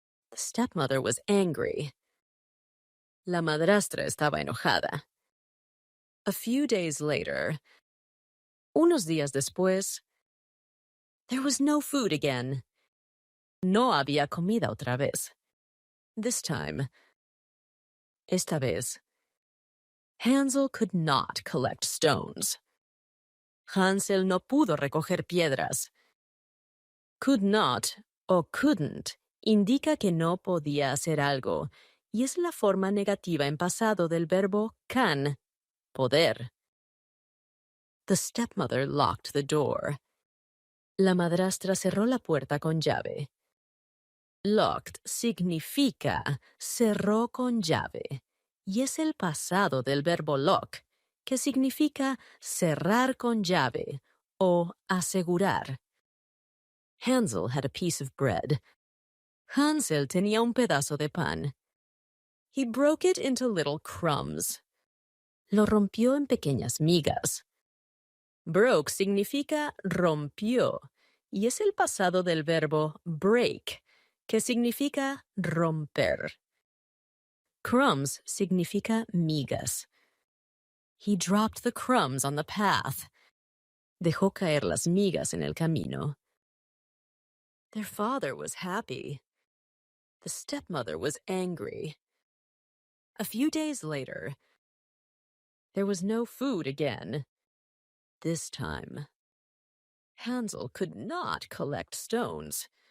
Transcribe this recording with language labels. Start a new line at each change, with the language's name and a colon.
English: The stepmother was angry.
Spanish: La madrastra estaba enojada.
English: A few days later,
Spanish: unos días después,
English: there was no food again.
Spanish: No había comida otra vez.
English: This time,
Spanish: esta vez, Hansel
English: could not collect stones.
Spanish: Hansel no pudo recoger piedras. Could not o couldn't indica que no podía hacer algo, y es la forma negativa en pasado del verbo can, poder.
English: The stepmother locked the door.
Spanish: La madrastra cerró la puerta con llave. Locked significa cerró con llave, y es el pasado del verbo lock, que significa cerrar con llave o asegurar.
English: Hansel had a piece of bread.
Spanish: Hansel tenía un pedazo de pan.
English: He broke it into little crumbs.
Spanish: Lo rompió en pequeñas migas. Broke significa rompió, y es el pasado del verbo break, que significa romper. Crumbs significa migas.
English: He dropped the crumbs on the path.
Spanish: Dejó caer las migas en el camino.
English: Their father was happy. The stepmother was angry. A few days later, there was no food again. This time, Hansel could not collect stones.